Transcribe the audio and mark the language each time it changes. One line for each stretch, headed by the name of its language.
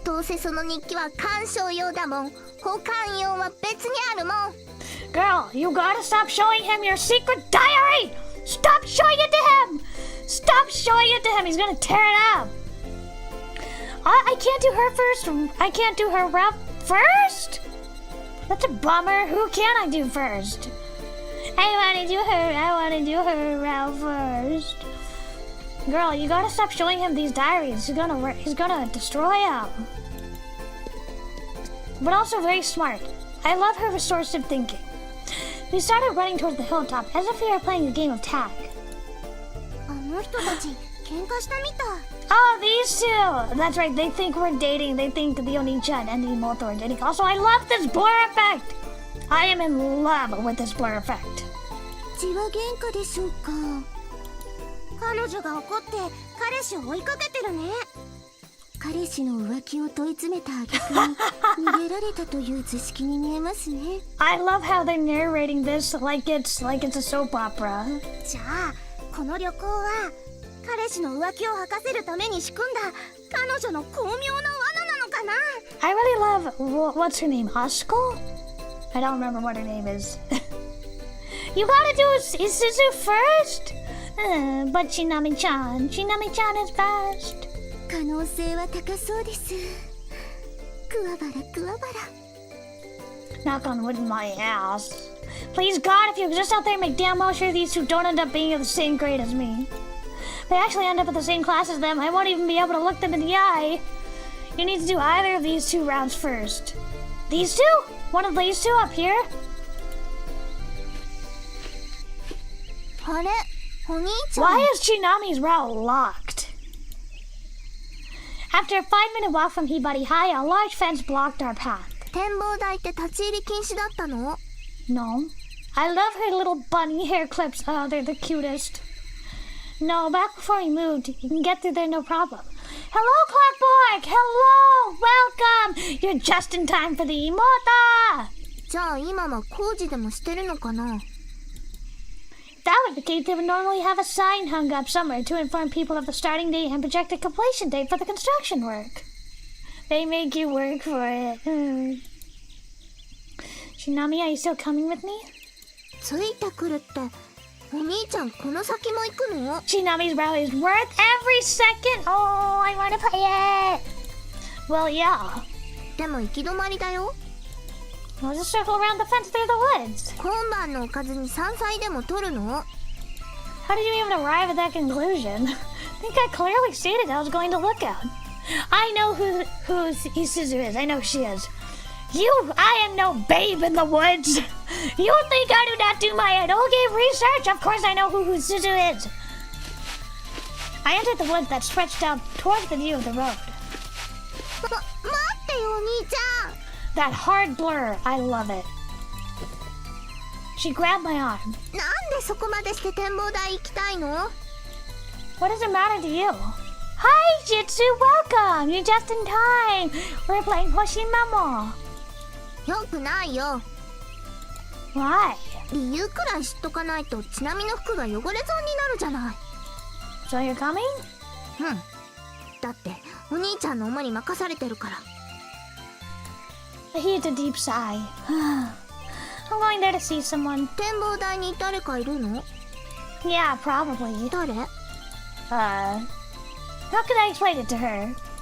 Japanese: どうせその日記は鑑賞用だもん。保管用は別にあるもん。
English: Girl, you gotta stop showing him your secret diary! Stop showing it to him! Stop showing it to him! He's gonna tear it up! I can't do her first. I can't do her route first? That's a bummer. Who can I do first? I wanna do her route first. Girl, you gotta stop showing him these diaries. He's gonna destroy them. But also very smart. I love her resourceful thinking. We started running towards the hilltop as if we were playing a game of tag.
Japanese: あの人たち喧嘩したみたい。
English: Oh, these two! That's right, they think we're dating. They think the Oni-chan and the Moto are dating. Also, I love this blur effect! I am in love with this blur effect.
Japanese: 血は喧嘩でしょうか。彼女が怒って彼氏を追いかけてるね。彼氏の浮気を問い詰めた挙句に逃げられたという図式に見えますね。
English: I love how they're narrating this like it's a soap opera.
Japanese: じゃあ、この旅行は彼氏の浮気を吐かせるために仕組んだ彼女の巧妙な罠なのかな。
English: I really love what's her name? Asuko? I don't remember what her name is. You gotta do Isuzu first. But Chinami-chan is best.
Japanese: 可能性は高そうです。クワバラクワバラ。
English: Knock on wood in my ass. Please God, if you exist out there, make damn well sure these two don't end up being of the same grade as me. If they actually end up in the same class as them, I won't even be able to look them in the eye. You need to do either of these two rounds first. These two? One of these two up here?
Japanese: あれ、お兄ちゃん。
English: Why is Chinami's route locked? After a 5-minute walk from Hibari High, a large fence blocked our path.
Japanese: 展望台って立ち入り禁止だったの？
English: No. I love her little bunny hair clips. Oh, they're the cutest. No, back before we moved, you can get through there no problem. Hello, Clockborg! Hello! Welcome! You're just in time for the Moto!
Japanese: じゃあ今は工事でもしてるのかな？
English: That would be the case. They would normally have a sign hung up somewhere to inform people of the starting date and projected completion date for the construction work. They make you work for it. Chinami, are you still coming with me?
Japanese: ついてくるって、お兄ちゃんこの先も行くの？
English: Chinami's route is worth every second. Oh, I want to play it. Well, yeah.
Japanese: でも行き止まりだよ。
English: We'll just circle around the fence through the woods.
Japanese: 今晩のおかずに山菜でも取るの？
English: How did you even arrive at that conclusion? I think I clearly stated I was going to look out. I know who Isuzu is. I know who she is. I am no babe in the woods. You think I do not do my eroge research? Of course I know who Isuzu is. I entered the woods that stretched out towards the view of the road.
Japanese: 待ってよお兄ちゃん。
English: That hard blur, I love it. She grabbed my arm.
Japanese: なんでそこまでして展望台行きたいの？
English: What does it matter to you? Hi, Jitsu, welcome! You're just in time. We're playing Hoshizora.
Japanese: よくないよ。
English: Why?
Japanese: 理由くらい知っとかないとちなみの服が汚れそうになるじゃない。
English: So you're coming?
Japanese: うん。だってお兄ちゃんの思いに任されてるから。
English: I heaved a deep sigh. I'm going there to see someone.
Japanese: 展望台に誰かいるの？
English: Yeah, probably.
Japanese: 誰？
English: How could I explain it to her?